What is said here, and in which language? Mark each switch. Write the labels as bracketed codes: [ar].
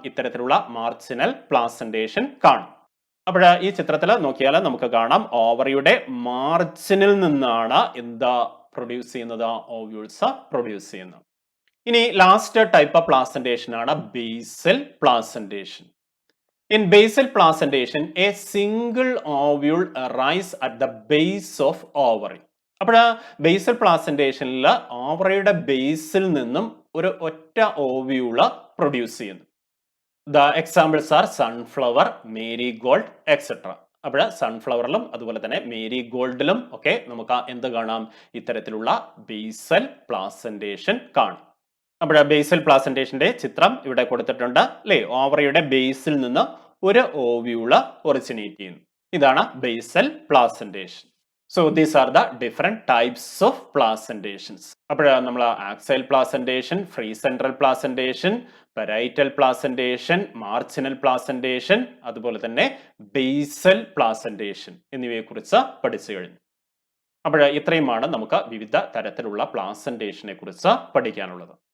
[ml] ഇത്തരത്തിലുള്ള marginal placentation കാണാം. അപ്പോൾ ഈ ചിത്രത്തിൽ നോക്കിയാൽ നമുക്ക് കാണാം ഓവറിയുടെ മാർജിനിൽ നിന്നാണ് എന്താ പ്രൊഡ്യൂസ് ചെയ്യുന്നത്? ഓവ്യൂൾസ് പ്രൊഡ്യൂസ് ചെയ്യുന്നത്. ഇനി ലാസ്റ്റ് ടൈപ്പ് ഓഫ് പ്ലാസന്റേഷൻ ആണ് basal placentation. [en] In basal placentation, a single ovule arise at the base of ovary. [ml] അപ്പോൾ ബേസൽ പ്ലാസന്റേഷനിൽ ഓവറിയുടെ ബേസിൽ നിന്നും ഒരു ഒറ്റ ഓവ്യൂള് പ്രൊഡ്യൂസ് ചെയ്യുന്നു. [en] The examples are sunflower, marigold etcetera. [ml] അപ്പോൾ സൺഫ്ലവറിലും അതുപോലെ തന്നെ മേരിഗോൾഡിലും ഒക്കെ നമുക്ക് എന്ത് കാണാം? ഇത്തരത്തിലുള്ള ബേസൽ പ്ലാസന്റേഷൻ കാണാം. അപ്പോൾ ബേസൽ പ്ലാസന്റേഷന്റെ ചിത്രം ഇവിടെ കൊടുത്തിട്ടുണ്ട്. ഓവറിയുടെ ബേസിൽ നിന്ന് ഒരു ഓവ്യൂള് ഒറിജിനേറ്റ് ചെയ്യുന്നു. ഇതാണ് basal placentation. [en] So these are the different types of placentations. [ml] അപ്പോൾ നമ്മൾ axial placentation, free central placentation, parietal placentation, marginal placentation, അതുപോലെ തന്നെ ബേസൽ പ്ലാസന്റേഷൻ എന്നിവയെ കുറിച്ച് പഠിച്ചു കഴിഞ്ഞു. അപ്പോൾ ഇത്രയുമാണ് നമുക്ക് വിവിധ തരത്തിലുള്ള പ്ലാസന്റേഷനെ കുറിച്ച് പഠിക്കാനുള്ളത്.